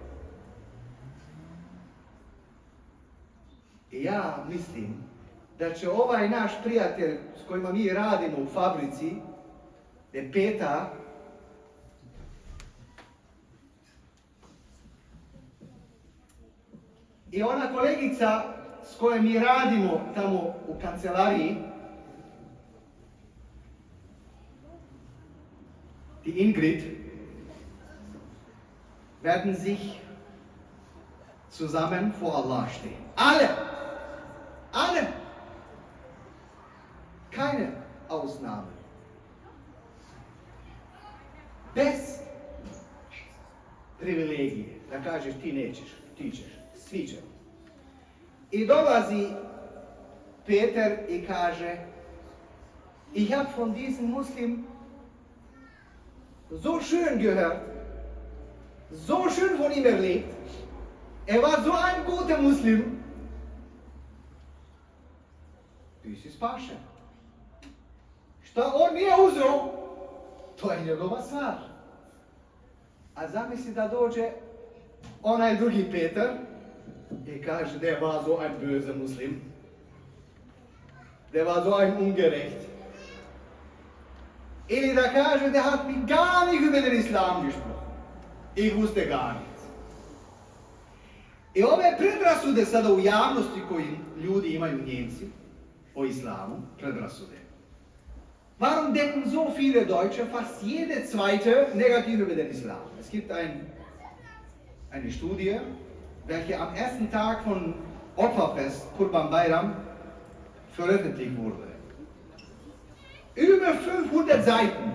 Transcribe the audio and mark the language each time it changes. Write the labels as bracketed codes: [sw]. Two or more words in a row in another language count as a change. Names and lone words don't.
[bs] I ja mislim da će ovaj naš prijatelj s kojima mi radimo u fabrici, Peta, i ona kolegica s kojom mi radimo tamo u kancelariji, [de] die Ingrid, werden sich zusammen vor Allah stehen. Alle. Keine Ausnahme. [bs] Bez privilegije. Da kažeš ti nećeš, ti ćeš, svi ćemo. I dolazi Peter i kaže: [de] Ich hab von diesem Muslim so schön gehört, so schön von ihm erlebt. War so ein guter Muslim. [bs] Ti si spašen. Šta on nije uzeo, to je njegova stvar. A zamisli da dođe onaj drugi Peter i kaže: [de] Der war so ein böser Muslim. Der war so ein ungerecht. [bs] Ili da kaže: [de] Der hat mich gar nicht über den Islam gesprochen. Ich wusste gar nichts. [bs] I ove predrasude sada u javnosti koji ljudi imaju, Njemci, o islamu, predrasude. [de] Warum denken so viele Deutsche, fast jede zweite, negativ über den Islam? Es gibt eine Studie, welche am ersten Tag von Opferfest, Kurban Bayram, veröffentlicht wurde. Über 500 Seiten.